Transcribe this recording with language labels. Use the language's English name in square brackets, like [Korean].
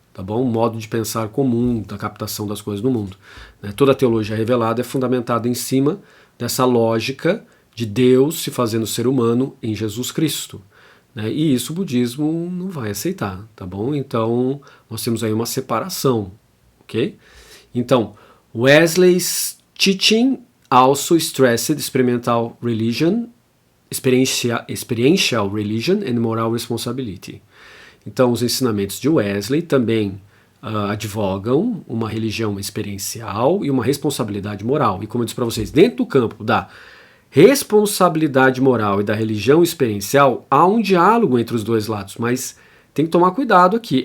[Portuguese] Tá bom? Um modo de pensar comum da captação das coisas no mundo. Né? Toda a teologia revelada é fundamentada em cima dessa lógica de Deus se fazendo ser humano em Jesus Cristo. Né? E isso o budismo não vai aceitar, tá bom? Então nós temos aí uma separação, ok? Então, [English] Wesley's teaching also stressed experiential religion and moral responsibility. [Portuguese] Então, os ensinamentos de Wesley também advogam uma religião experiencial e uma responsabilidade moral. E como eu disse para vocês, dentro do campo da responsabilidade moral e da religião experiencial, há um diálogo entre os dois lados, mas tem que tomar cuidado aqui.